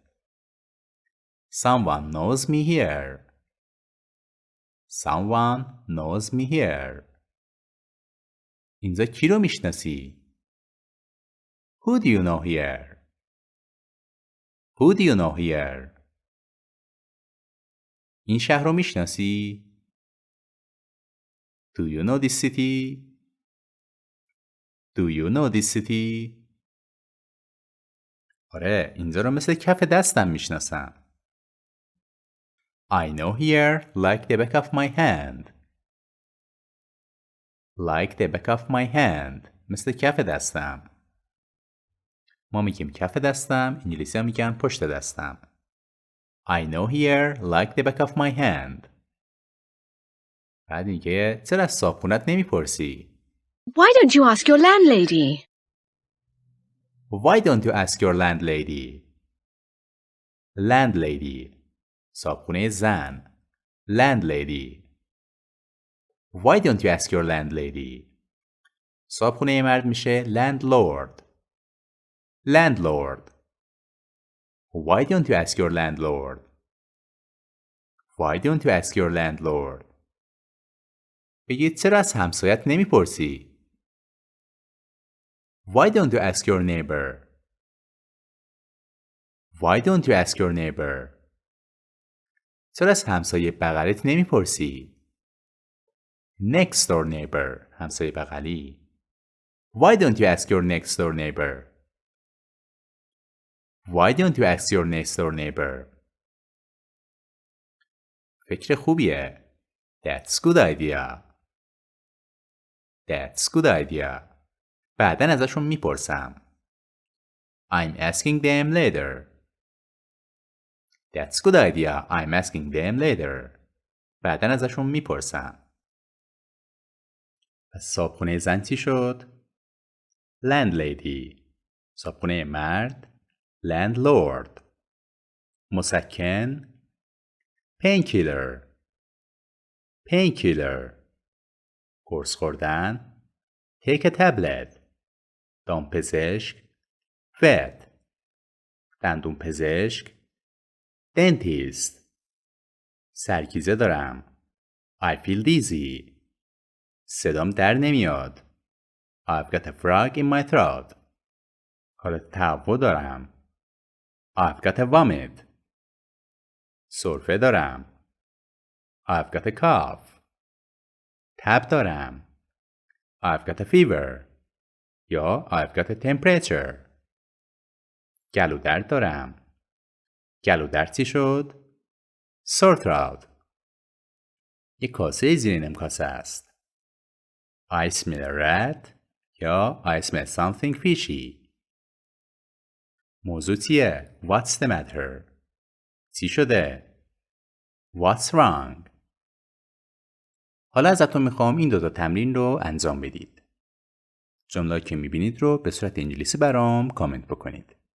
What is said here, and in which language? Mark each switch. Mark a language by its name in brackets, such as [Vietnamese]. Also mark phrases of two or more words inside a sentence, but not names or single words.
[English] Someone knows me here. Someone knows me here. [Persian] اینجا کی رو میشناسی؟ [English] Who do you know here? Who do you know here? [Persian] این شهر رو میشناسی؟ [English] Do you know this city? Do you know this city? [Persian] آره اینجا رو مثل کف دستم میشناسم. [English] I know here like the back of my hand. Like the back of my hand. [Persian] مثل کف دستم. ما میگیم کف دستم، انگلیسی ها میگن پشت دستم. [English] I know here like the back of my hand. [Persian] بعد میگه چرا از صاحبخونت نمیپرسی؟ [English] Why don't you ask your landlady? Why don't you ask your landlady? [Persian] Landlady صاحبخونه زن. [English] Landlady. Why don't you ask your landlady? [Persian] صاحبخونه مرد میشه landlord. [English] Landlord. Why don't you ask your landlord? Why don't you ask your landlord? [Persian] بگید چرا از همسایت نمیپرسی؟ [English] Why don't you ask your neighbor? Why don't you ask your neighbor? [Persian] چرا از همسایه بغلت نمیپرسی؟ [English] Next door neighbor [Persian] همسایه بغلی. [English] Why don't you ask your next door neighbor? Why don't you ask your next door neighbor? [Persian] فکر خوبیه. [English] That's good idea. That's good idea. [Persian] بعداً ازشون میپرسم. [English] I'm asking them later. That's good idea. I'm asking them later. [Persian] بعداً ازشون میپرسم. پس صابخونه زن چی شد؟ Landlady. صابخونه مرد Landlord. مسکن Painkiller. [English] Painkiller. [Persian] قرص خوردن [English] Take a tablet. [Persian] دامپزشک Vet. دندون پزشک Dentist. سرگیزه دارم [English] I feel dizzy. [Persian] صدام در نمیاد [English] I've got a frog in my throat. [Persian] حالت تهوع دارم [English] I've got a vomit. [Persian] سرفه دارم [English] I've got a cough. [Persian] تب دارم [English] I've got a fever. یا I've got a temperature. [Persian] گلو درد دارم گلو درد چی شد؟ [English] sore throat. [Persian] یک کاسه زیر نیم کاسه است [English] I smell a rat یا I smell something fishy. [Persian] موضوع چیه؟ [English] What's the matter? [Persian] چی شده؟ [English] What's wrong? [Persian] حالا ازتون میخوام این دوتا تمرین رو انجام بدید. جمله که میبینید رو به صورت انگلیسی برام کامنت بکنید.